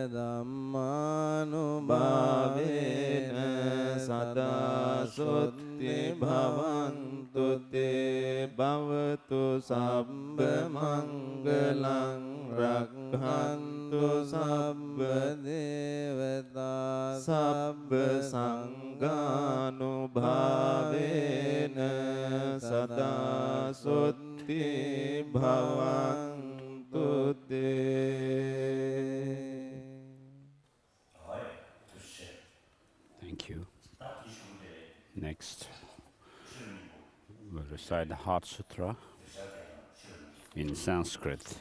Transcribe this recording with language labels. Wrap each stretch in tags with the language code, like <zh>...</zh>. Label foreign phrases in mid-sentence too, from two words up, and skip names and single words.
<pi>ධම්මානුභාවේන සදා සොත්ති භවන්තු තේ භවතු සබ්බ මංගලං රක්ඛන්තු සබ්බ දේවතා සබ්බ සංඝානුභාවේන සදා සොත්ති භවන්තු තේ.</pi> <en>Thank you. Next, we'll recite the Heart Sutra in Sanskrit.</en>